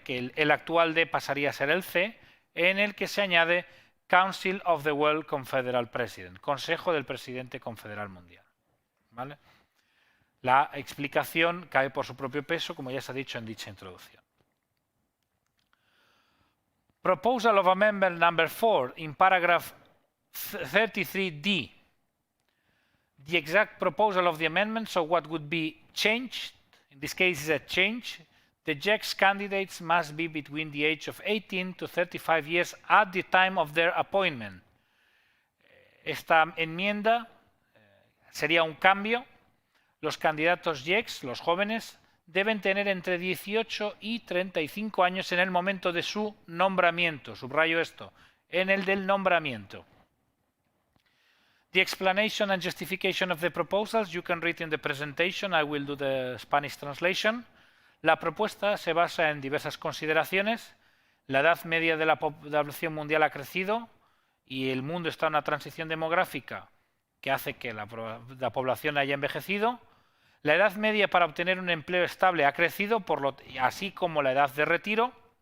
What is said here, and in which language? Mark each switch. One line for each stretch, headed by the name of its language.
Spanish: Que el actual D pasaría a ser el C, en el que se añade
English: Council of the World Confederal President,
Spanish: Consejo del Presidente Confederal Mundial, ¿vale? La explicación cae por su propio peso, como ya se ha dicho en dicha introducción.
English: Proposal of Amendment number 4 in paragraph 33D. The exact proposal of the amendment, so what would be changed, in this case is a change. The JEX candidates must be between the age of 18 to 35 years at the time of their appointment.
Spanish: Esta enmienda sería un cambio. Los candidatos JEX, los jóvenes, deben tener entre 18 y 35 años en el momento de su nombramiento. Subrayo esto, en el del nombramiento.
English: The explanation and justification of the proposals you can read in the presentation. I will do the Spanish translation.
Spanish: La propuesta se basa en diversas consideraciones. La edad media de la población mundial ha crecido y el mundo está en una transición demográfica que hace que la población haya envejecido. La edad media para obtener un empleo estable ha crecido, así como la edad de retiro.